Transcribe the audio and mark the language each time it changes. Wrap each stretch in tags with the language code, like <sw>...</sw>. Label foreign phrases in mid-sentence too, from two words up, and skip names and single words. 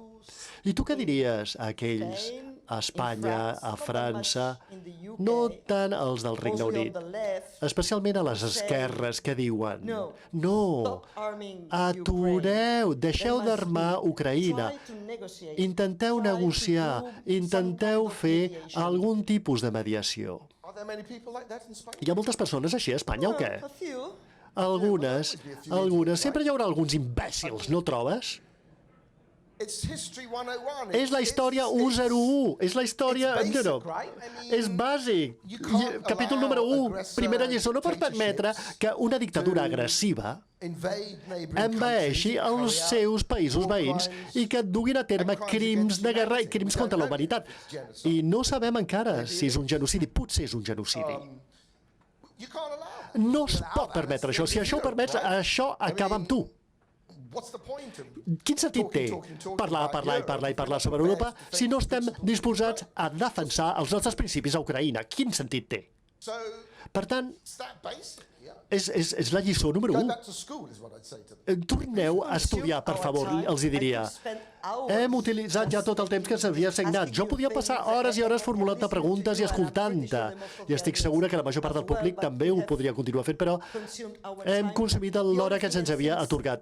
<ca>I tu què diries a aquells, a Espanya, a França, no tant els del Regne Unit, especialment a les esquerres que diuen no, atureu, deixeu d'armar Ucraïna, intenteu negociar, intenteu fer algun tipus de mediació.</ca> <en>Are there many people like that in Spain?</en> <ca>Hi ha moltes persones així a Espanya o què? Algunes. Sempre hi haurà alguns imbècils, no trobes?</ca> <en>It's history 101.</en> <ca>És la història 101. És la història...</ca> <en>It's basic,</en> <ca>No.</ca> <en>right? I mean,</en> <ca>És bàsic.</ca> <en>you can't</en> <ca>Capítol número</ca> <en>allow</en> <ca>1,</ca> <en>aggressor</en> <ca>primera lliçó. No pot permetre que una dictadura</ca> <en>to</en> <ca>agressiva</ca> <en>invade neighboring</en> <ca>envaeixi</ca> <en>countries,</en> <ca>els</ca> <en>carry out</en> <ca>seus països</ca> <en>war</en> <ca>veïns</ca> <en>crimes,</en> <ca>i que duguin a terme</ca> <en>and crimes</en> <ca>crims</ca> <en>against</en> <ca>de guerra i</ca> <en>humanity.</en> <ca>crims</ca> <en>We</en> <ca>contra la</ca> <en>don't know</en> <ca>humanitat.</ca> <en>if it's genocide.</en> <ca>I no sabem encara si és un genocidi. Potser és un genocidi.</ca> <en>You can't allow that.</en> <ca>No es pot permetre això. Si això ho permets, això acaba amb tu.</ca> <en>What's the point of</en> <ca>Quin sentit té parlar sobre Europa si no estem disposats a defensar els nostres principis a Ucraïna? Quin sentit té?</ca> <en>So</en> <ca>Per tant,</ca> <en>it's that basic, yeah.</en> <ca>és la lliçó número</ca> <en>Go</en> <ca>1.</ca> <en>back to school is what I'd say to them.</en> <ca>Torneu a estudiar, per favor, els hi diria. Hem utilitzat ja tot el temps que s'havia assignat. Jo podia passar hores i hores formulant-te preguntes i escoltant-te. I estic segura que la major part del públic també ho podria continuar fent, però hem consumit l'hora que se'ns havia atorgat.</ca>